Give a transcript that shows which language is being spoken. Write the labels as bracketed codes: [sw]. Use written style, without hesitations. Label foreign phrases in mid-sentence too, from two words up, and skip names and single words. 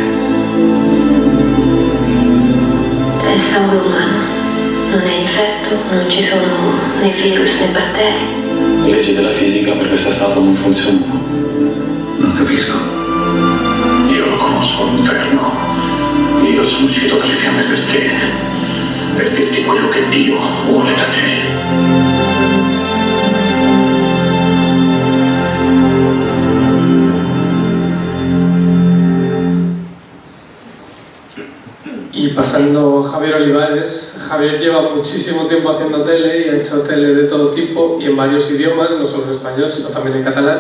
[it] È sangue umano, non è infetto, non ci sono né virus né batteri. Le leggi della fisica per questa statua non funzionano. Non capisco. Io lo conosco l'inferno. Io sono uscito dalle fiamme per te, per dirti quello che Dio vuole da te. [es] Y pasando a Javier Olivares, Javier lleva muchísimo tiempo haciendo tele y ha hecho tele de todo tipo y en varios idiomas, no solo en español, sino también en catalán.